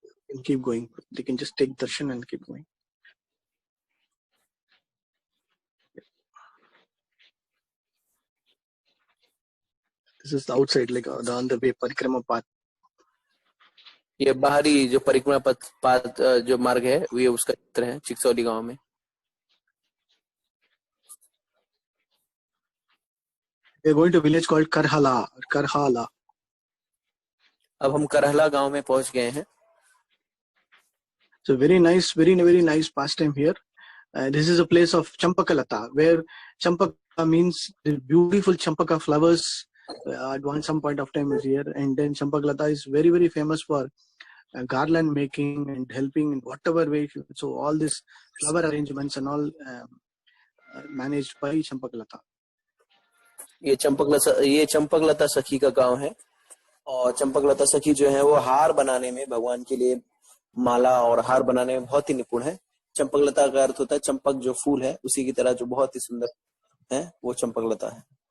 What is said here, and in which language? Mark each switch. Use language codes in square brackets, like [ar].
[en] And keep going. They can just take darshan and keep going. This is the outside, like on the way parikrama path. [hi] ये बाहरी जो परिक्रमा पथ जो मार्ग है वो ये उसका चित्र है चिकसौली गांव में. [en] We are going to a village called Karhala. [hi] अब हम करहला गांव में पहुंच गए हैं. [en] So very nice pastime here. This is a place of Champakalata, where Champaka means the beautiful Champaka flowers. At some point of time is here, and then Champakalata is very famous for garland making and helping in whatever way. So all these flower arrangements and all managed by Champakalata. [hi] ये चंपकलता सखी का गांव है और चंपकलता सखी जो है वो हार बनाने में भगवान के लिए माला और हार बनाने में बहुत ही निपुण है. चंपकलता का अर्थ होता है चंपक जो फूल है उसी की तरह जो बहुत ही सुंदर है वो चंपकलता है.